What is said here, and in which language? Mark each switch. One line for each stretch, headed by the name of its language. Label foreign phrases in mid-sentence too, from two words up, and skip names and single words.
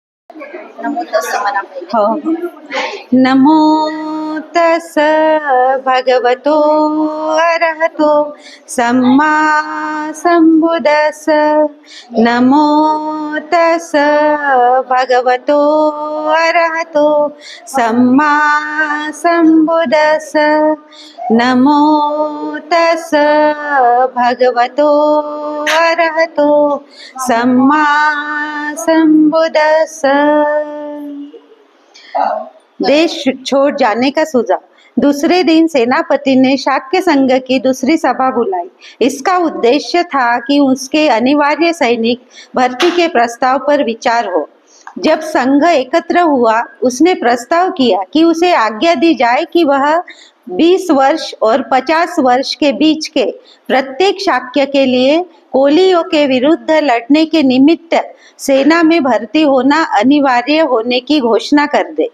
Pali: नमो तस्स
Marathi: म्हणा पहिले. हो हो.
Pali: नमो तस भगवतो अरहतो सम्मा संबुदस. नमो तस भगवतो अरहतो सम्मा संबुदस. नमो तस भगवतो अरहतो सम्मा संबुदस.
Hindi: देश छोड़ जाने का सुझाव. दूसरे दिन सेनापति ने शाक्य संघ की दूसरी सभा बुलाई. इसका उद्देश्य था कि उसके अनिवार्य सैनिक भर्ती के प्रस्ताव पर विचार हो. जब संघ एकत्र हुआ, उसने प्रस्ताव किया कि उसे आज्ञा दी जाए कि वह 20 वर्ष और 50 वर्ष के बीच के प्रत्येक शाक्य के लिए कोलियों के विरुद्ध लड़ने के निमित्त सेना में भर्ती होना अनिवार्य होने की घोषणा कर दे.